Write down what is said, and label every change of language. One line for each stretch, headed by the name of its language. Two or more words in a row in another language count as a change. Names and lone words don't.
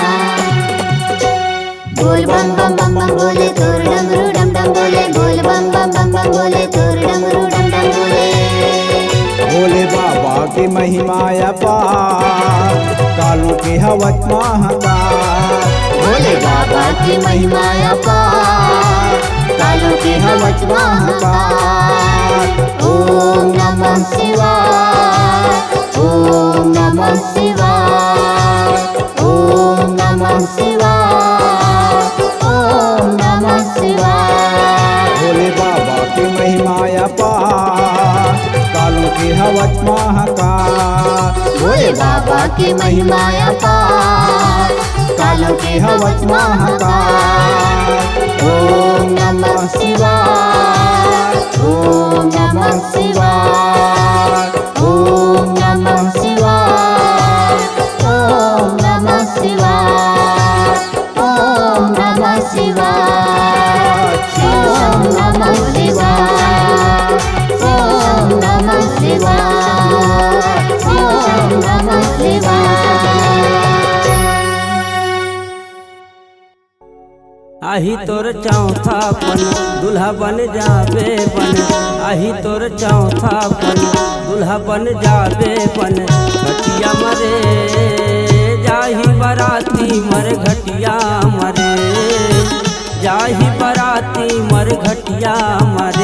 Chhattisgarhi: बोल बम बम बम बम बोले तोर डमरू डम डम बोले, बोल बम बम बम बम बोले तोर डमरू डम डम बोले। भोले बाबा की महिमा अपार, कालों के हवच महाकाल। भोले बाबा की महिमा अपार, कालों के हवच महाकाल।
Sanskrit: ओम नमः शिवाय, ओम नमः शिवाय, ओम नमः शिवाय, ओम नमः शिवाय।
Chhattisgarhi: भोले बाबा की महिमा अपार, कालों के हवच महाकाल। भोले बाबा की महिमा अपार, कालों के हवच महाकाल।
Sanskrit: ओम नमः शिवाय, ओम नमः शिवाय, ओम नमः शिवाय, ओम नमः शिवाय, ओम नमः शिवाय, ओम नमः शिवाय, ओम नमः शिवाय, ओम नमः शिवाय।
Chhattisgarhi: आही तोर चौथा पन दुल्हा बन जाबे बन, आही तोर चौथा पन दुल्हा बन जाबे बन। घटिया मरे जाही बराती मर घटिया मरे, जाही बराती मर घटिया मरे।